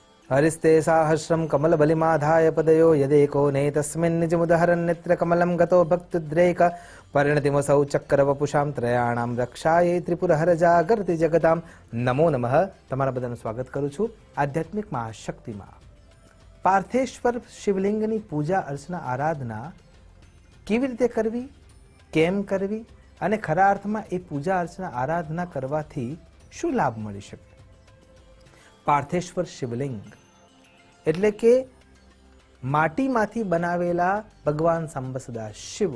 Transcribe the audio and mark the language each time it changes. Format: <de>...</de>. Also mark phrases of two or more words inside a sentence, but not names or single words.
<sa>हरिस्ते साहस्रम कमलबलिमाधाय पदयो यदेको नेतस्मिन् निजमुदहरन् नेत्रकमलं गतो भक्तुद्रेक परिणतिमसौ चक्रवपुषां त्रयाणां रक्षायै त्रिपुरहर जागर्ति जगतां नमो नमः।</sa> <gu>તમારા બધાનું સ્વાગત કરું છું આધ્યાત્મિક મહાશક્તિમાં। પાર્થેશ્વર શિવલિંગની પૂજા અર્ચના આરાધના કેવી રીતે કરવી, કેમ કરવી અને ખરા અર્થમાં એ પૂજા અર્ચના આરાધના કરવાથી શું લાભ મળી શકે। પાર્થેશ્વર શિવલિંગ એટલે કે માટીમાંથી બનાવેલા ભગવાન સાંબ સદા શિવ।</gu>